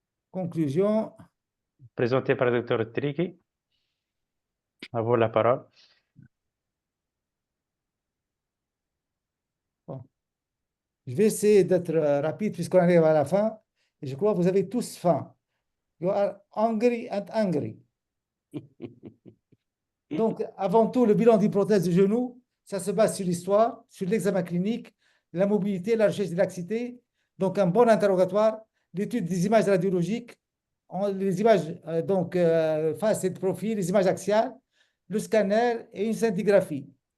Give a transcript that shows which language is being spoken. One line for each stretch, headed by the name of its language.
French: Conclusion. Présentée par le Dr Triki. À vous la parole. Bon. Je vais essayer d'être rapide puisqu'on arrive à la fin. Et je crois que vous avez tous faim.
English: You are hungry and angry.
French: Donc, avant tout, le bilan d'une prothèse du genou, ça se base sur l'histoire, sur l'examen clinique, la mobilité, la recherche de laxité. Donc, un bon interrogatoire, l'étude des images radiologiques, les images face et de profil, les images axiales, le scanner et une scintigraphie.